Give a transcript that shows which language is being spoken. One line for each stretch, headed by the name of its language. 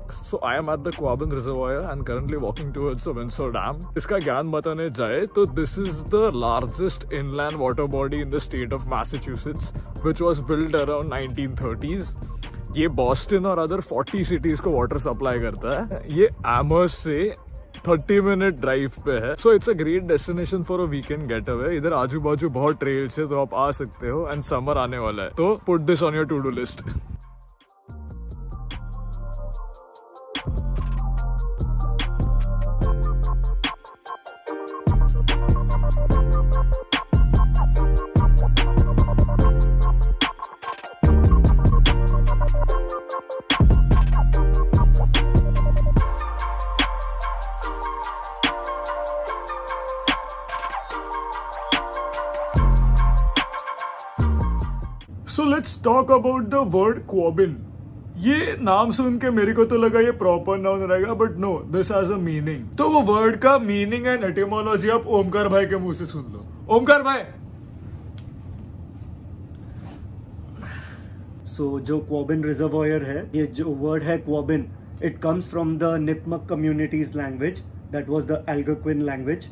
English: So I am at the Quabbin Reservoir and currently walking towards the Windsor Dam.
Hindi: इसका ज्ञान बताने जाए तो
English: this is the largest inland water body in the state of Massachusetts, which was built around 1930s.
Hindi: ये Boston और other 40 cities को water supply करता है। ये एमर्स से 30-minute ड्राइव पे है।
English: So it's a great destination for a weekend getaway.
Hindi: इधर आजू बाजू बहुत ट्रेल्स है तो आप आ सकते हो एंड समर आने वाला है तो
English: Put this on your to do list. So let's talk about the word Quabbin.
Hindi: ये नाम सुन के मेरे को तो लगा ये प्रॉपर नाउन रहेगा,
English: But no, this has a meaning.
Hindi: तो वो वर्ड का मीनिंग एंड एटिमोलॉजी आप ओमकार भाई के मुंह से सुन लो। ओमकार भाई। सो जो क्वेबेन रिजर्वायर है, ये जो वर्ड है क्वेबेन,
English: It comes from the Nipmuc communities language, that was the Algonquin language.